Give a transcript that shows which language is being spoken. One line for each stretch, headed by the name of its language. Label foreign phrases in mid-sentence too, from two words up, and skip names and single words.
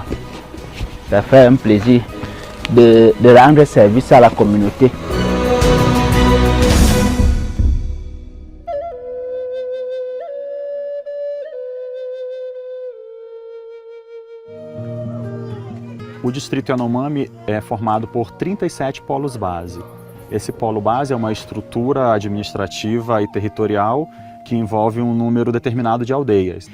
French: Ça fait un plaisir de rendre service à la communauté.
Portuguese: O distrito Yanomami é formado por 37 polos base. Esse polo base é uma estrutura administrativa e territorial que envolve um número determinado de aldeias.